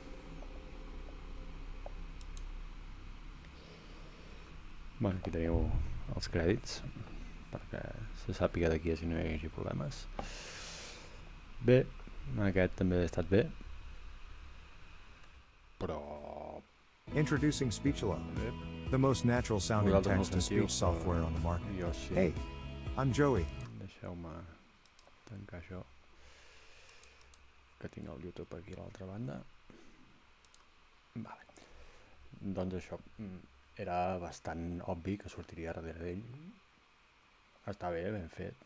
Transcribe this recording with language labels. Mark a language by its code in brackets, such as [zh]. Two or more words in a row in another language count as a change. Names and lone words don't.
[ca] Bueno, aquí teniu els crèdits perquè se sàpiga de qui és i no hi hagi problemes. Bé, aquest també ha estat bé. Però... [en] Introducing Speechalone, the most natural sounding text-to-speech software on the market. [ca] Jo sí. [en] Hey, I'm Joey. [ca] Deixeu-me tancar això, que tinc el YouTube aquí a l'altra banda. Vale. Doncs això, era bastant obvi que sortiria darrere d'ell. Està bé, ben fet.